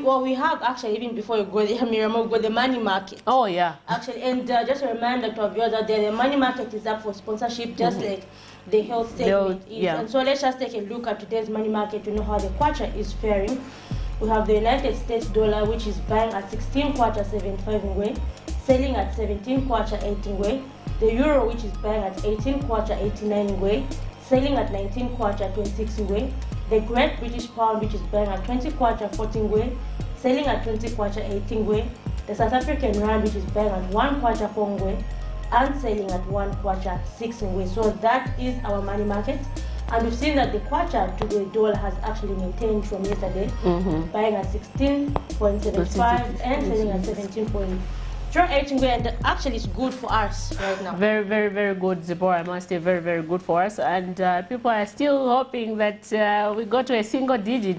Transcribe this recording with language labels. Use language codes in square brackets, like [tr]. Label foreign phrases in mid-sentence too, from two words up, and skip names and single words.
[en] Well, we have actually, even before you go there, Miriam, we go the money market. Oh, yeah. Actually, and just a reminder to our viewers out there, the money market is up for sponsorship, just like the health segment is. Yeah. And so let's just take a look at today's money market to know how the kwacha is faring. We have the United States dollar, which is buying at 16 kwacha 75 ngwe, selling at 17 kwacha 18 ngwe. The euro, which is buying at 18 kwacha 89 ngwe, selling at 19 kwacha 26 ngwe. The Great British Pound, which is buying at 20 kwacha 14 ngwe, selling at 20 kwacha 18 ngwe. The South African Rand, which is buying at 1 kwacha 4 ngwe, and selling at 1 kwacha 6 ngwe. So that is our money market. And we've seen that the kwacha to the dollar has actually maintained from yesterday, buying at 16.75 and selling at 17.8. And actually it's good for us right now. Very, very, very good, Zipporah. I must say, very, very good for us. And people are still hoping that we go to a single digit.